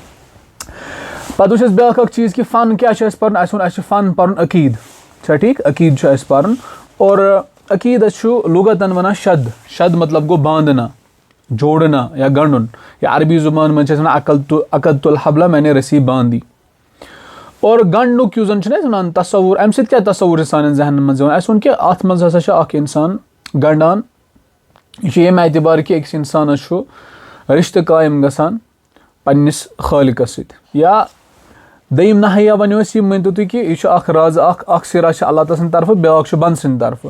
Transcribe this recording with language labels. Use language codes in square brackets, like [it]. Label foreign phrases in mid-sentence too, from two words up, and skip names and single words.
[ks] پتہٕ وٕچھ اَسہِ بیاکھ اکھ چیٖز کہِ فن کیاہ چھُ اَسہِ پرُن. اَسہِ ووٚن اَسہِ چھُ فن پرُن عقیٖدٕ چھا ٹھیٖک. عقیٖدٕ چھُ اَسہِ پرُن. اور عقیٖدس چھُ لُغتن ونان شد مطلب گوٚو [ur] باندنا جوڑنا [ks] یا گنڈُن. یا عربی زُبان منٛز چھِ أسۍ ونان [ar] عقدت الحبل [ur] میں رسی باندی. [ks] اور گنڈنُک یُس زن چھُنہ أسۍ ونان تصوُر امہِ سۭتۍ کیاہ تصوُر چھُ سانٮ۪ن ذہنن منٛز یِوان. اَسہِ ووٚن کہِ اتھ منٛز ہسا چھُ اکھ انسان گنڈان. یہِ چھُ ییٚمہِ اعتبار کہِ أکِس انسانس چھُ رِشتہٕ قٲیِم گژھان پننِس خٲلقس سۭتۍ. یا دوٚیِم ناحیا ونو أسۍ یہِ مٲنتو تُہۍ کہِ یہِ چھُ اکھ رازٕ اکھ سِرا چھُ اللہ تعالیٰ سٕنٛدِ طرفہٕ بیاکھ چھُ بنٛدٕ سٕنٛدِ طرفہٕ.